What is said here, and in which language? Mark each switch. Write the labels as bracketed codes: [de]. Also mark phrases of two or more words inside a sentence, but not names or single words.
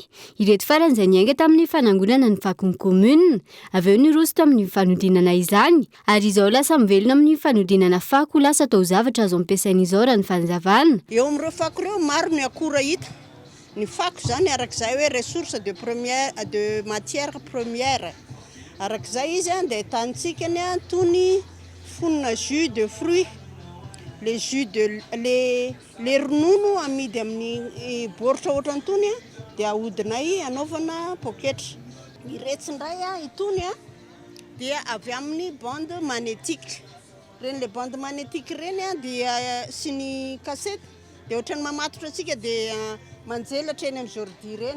[mg] Ireto farany izay niainga tamin'ny fanangonana ny fakony commune, avy eo niroso tamin'ny fanodinana izany, ary izao lasa mivelona amin'ny fanodinana fako lasa atao zavatra azo ampiasaina izao raha ny fanazavana. Eo amin'ireo fako ireo maro ny akora hita. Ny fako zany arak'izay hoe [fr] ressource de matière première. [mg] Arak'izay izy dia tanitsikany toy ny fonona [fr] jus de fruit le jus de [mg] le ronono amidy amin'ny baoritra ohatrantony dia ahodinay anaovana poketra. Iretsindray itony dia avy amin'ny [fr] bande magnétique. [mg] Reny [fr] le bande magnétique [mg] reny dia sy ny cassette dia ohatrany mamatotra antsika dia manjelatra eny amin'ny jordi reny.